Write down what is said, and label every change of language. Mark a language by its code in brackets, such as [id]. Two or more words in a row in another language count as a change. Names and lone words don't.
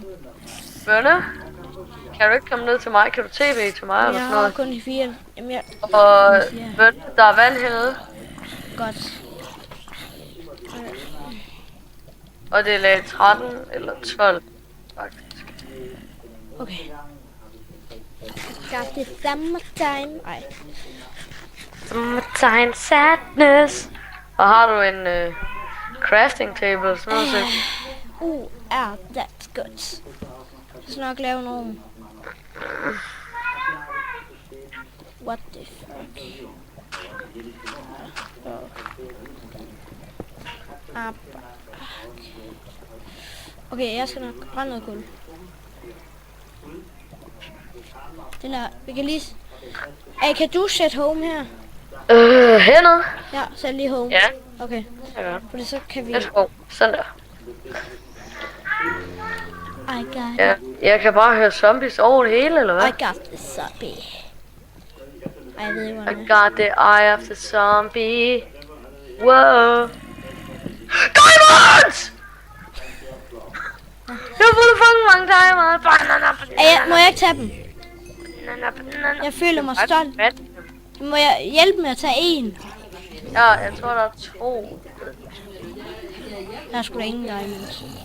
[da] Bønne? Kan du ikke komme ned til mig? Kan du tv til mig eller sådan noget? Jeg har kun de 4. Jamen, og Bønne, der er vand hernede. Godt. Og det er lag 13 eller 12, faktisk. [en] Okay. Got this summertime. Ej. Summertime sadness. [da] Og har du en [en] crafting table [da] sådan noget? [en] That's good. [da] Jeg skal nok lave nogen. [en] What the fuck? [da] Okay, jeg skal nok brænde noget kul. Den der, vi kan lige... kan du sætte home her? Hernede? Ja, sæt lige home. Ja. Okay. Fordi så kan vi... [en] Let's go. [da] Sådan der. [en] I got [da] ja, jeg kan bare høre zombies over det hele, eller hvad? [en] I got the zombie. [da] Jeg ved ikke, [en] I got the eye of the zombie. Wow. Diamonds! [da] Jeg har fået fanget mange diamonds. Må jeg ikke tage dem? Jeg føler mig stolt. Må jeg hjælpe med at tage en? Ja, jeg tror der er 2. Der er sgu da ingen diamonds.